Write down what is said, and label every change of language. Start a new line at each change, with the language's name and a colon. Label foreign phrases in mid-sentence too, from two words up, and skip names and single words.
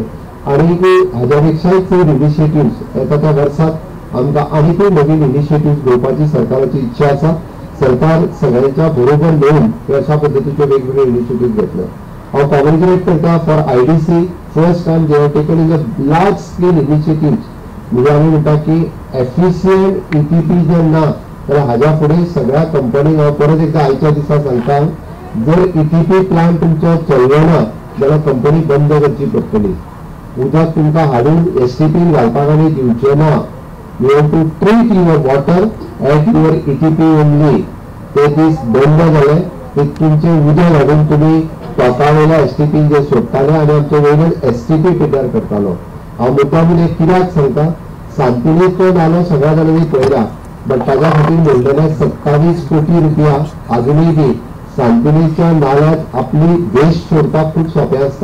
Konkani: आणि हाज्या पेक्षाय चड इनिशिएटिव्ह येता त्या वर्साक आमकां आनीकूय नवीन इनिशिएटिव्ह घेवपाची सरकाराची इच्छा आसा. सरकार सगळ्यांच्या बरोबर येवन अशा पद्दतीचे वेगवेगळे इनिशिएटिव्ह घेतले. हांव कॉंग्रॅच्युलेट करता
English: for IDC first time they have taken in the large scale initiative.
Konkani: म्हणजे आमी म्हणटा की एफिशियंट EPP जे ना जाल्यार हाज्या फुडें सगळ्या कंपनीक हांव परत एकदा आयच्या दिसा सांगता जर EPP प्लांट तुमचो चललो ना जाल्यार कंपनी बंद करची पडटली. उदक तुमकां हाडून STP घालपाक आनी दिवचें ना.
English: You want to treat your water at your ETP only.
Konkani: ते दीस बंद झाले ते तुमचे उदक घालून तुम्ही टोकावयल्या STP जे सोडटाले आनी आमचे वयल्यान STP पिड्यार करतालो. हांव मुद्दामून एक कित्याक सांगता, सांतिनेज तो नालो सगळ्या जाणांनी पळयला, बट ताज्या खातीर मेळटले 27 कोटी रुपया अजुनूय बी सांतिनेजच्या नाल्यात आपली वेस्ट सोडपाक खूब सोंपें आसता.